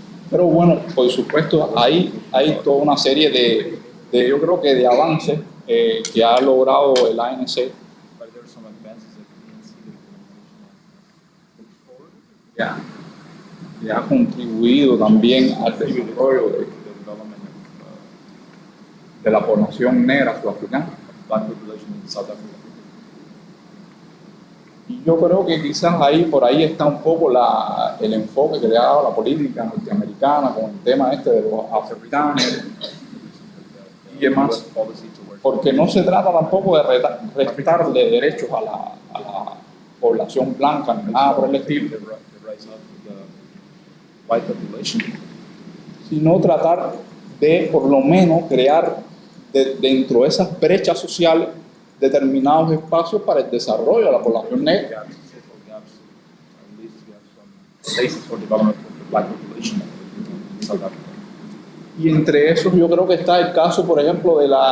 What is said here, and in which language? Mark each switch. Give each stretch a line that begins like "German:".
Spanish: Pero bueno, por supuesto, hay toda una serie de yo creo que de avances que ha logrado el ANC
English: But there are some advances that the ANC looks forward
Spanish: que ha contribuido también al desarrollo
English: to the development
Spanish: de la población negra sudafricana.
English: of black population in South Africa.
Spanish: Y yo creo que quizás por ahí está un poco el enfoque que le ha dado la política norteamericana con el tema este de los africanos y demás,
English: Policy towards
Spanish: porque no se trata tampoco de restarle derechos a la población blanca ni nada por el estilo,
English: the rise of the white population,
Spanish: sino tratar de por lo menos crear dentro de esas brechas sociales determinados espacios para el desarrollo de la población negra.
English: gaps, social gaps, or at least we have some places for development of the black population in South Africa.
Spanish: Y entre esos yo creo que está el caso, por ejemplo, del